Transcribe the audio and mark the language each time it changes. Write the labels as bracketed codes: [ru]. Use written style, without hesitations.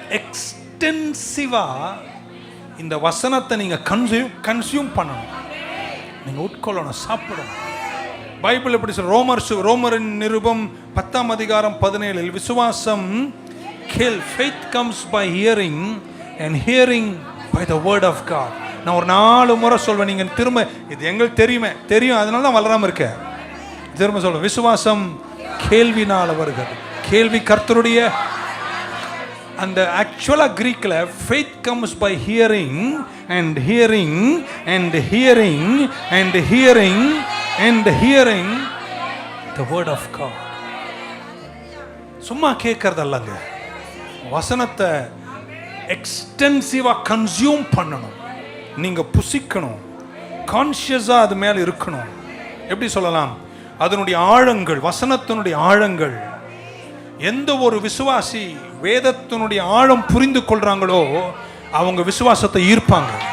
[ta] எக்ஸ்டென்சிவா இந்த வசனத்தை நீங்க கன்சியூம் பண்ணணும், நீங்க உட்கொள்ளணும், சாப்பிடணும். பைபிள் எப்படி சொல்ற? ரோமரின் நிருபம் 10ஆம் அதிகாரம் 17 விசுவாசம் [en] faith comes by hearing and hearing by the word of God. [ta] நான் ஒரு 4 முறை சொல்வேன், நீங்க திரும்ப, இது எங்களுக்கு தெரியும், அதனால தான் வளராம இருக்க. திரும்ப சொல்வேன், விசுவாசம் கேள்வினால் வருகிறது, கேள்வி கர்த்தருடைய. அந்த ஆக்சுவலா கிரீக்ல [en] faith comes by hearing and hearing and hearing and hearing and hearing the word of God. [ta] சும்மா கேட்கறதல்லங்க, வசனத்தை எக்ஸ்டென்சிவா கன்சியூம் பண்ணணும், நீங்க புசிக்கணும், கான்ஷியஸா அது மேல இருக்கணும். எப்படி சொல்லலாம்? அதனுடைய ஆழங்கள், வசனத்தினுடைய ஆழங்கள். எந்த ஒரு விசுவாசி வேதத்தினுடைய ஆழம் புரிந்து கொள்றாங்களோ அவங்க விசுவாசத்தை ஈர்ப்பாங்க.